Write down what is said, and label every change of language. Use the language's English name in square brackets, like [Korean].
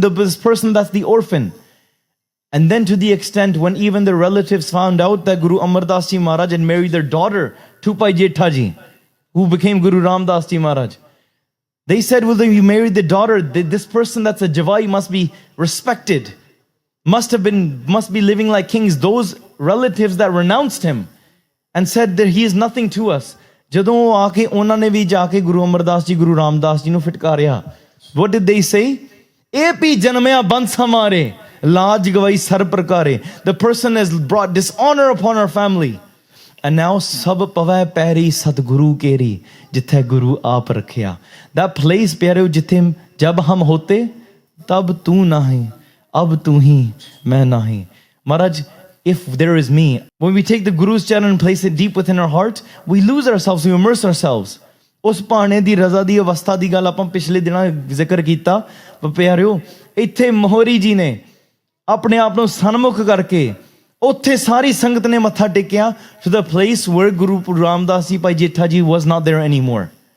[English] This person that's the orphan. And then to the extent when even the relatives found out that Guru Amar Das Ji Maharaj had married their daughter to Bhai Jetha Ji, who became Guru Ram Das Ji Maharaj. They said, well, you married the daughter. This person that's a Javai must be respected. Must be living like kings. Those relatives that renounced him and said that he is nothing to us. [Punjabi] ਜਦੋਂ ਆ ਕੇ ਉਹਨਾਂ ਨੇ ਵੀ ਜਾ ਕੇ ਗੁਰੂ ਅਮਰਦਾਸ ਜੀ ਗੁਰੂ ਰਾਮਦਾਸ ਜੀ ਨੂੰ ਫਟਕਾਰਿਆ. [English] What did they say? [Punjabi] ਇਹ ਵੀ ਜਨਮਿਆ ਬੰਸ ਹਮਾਰੇ ਲਾਜ ਗਵਾਈ sir ਪ੍ਰਕਾਰੇ. [English] The person has brought dishonor upon our family. And now [Punjabi] ਸਭ ਪਵੈ ਪੈਰੀ ਸਤਿਗੁਰੂ ਕੇਰੀ ਜਿੱਥੇ ਗੁਰੂ ਆਪ ਰੱਖਿਆ. That place, ਪਿਆਰਿਓ, ਜਿੱਥੇ ਜਬ ਹਮ ਹੋਤੇ ਤਬ ਤੂੰ ਨਾਹੀਂ ਅਬ ਤੂੰ ਹੀ ਮੈਂ ਨਾਹੀਂ. [English] Maharaj, if there is me, when we take the Guru's charan and place it deep within our heart, we lose ourselves, we immerse ourselves. [Punjabi] ਉਸ ਭਾਣੇ ਦੀ ਰਜ਼ਾ ਦੀ ਅਵਸਥਾ ਦੀ ਗੱਲ ਆਪਾਂ ਪਿਛਲੇ ਦਿਨਾਂ ਜ਼ਿਕਰ ਕੀਤਾ. ਪਿਆਰਿਓ, ਇੱਥੇ ਮੋਹਰੀ ਜੀ ਨੇ ਆਪਣੇ ਆਪ ਨੂੰ ਸਨਮੁਖ ਕਰਕੇ ਉੱਥੇ ਸਾਰੀ ਸੰਗਤ ਨੇ ਮੱਥਾ ਟੇਕਿਆ [English] to the place where Guru Ram Das Ji Bhai Jetha Ji was not there anymore.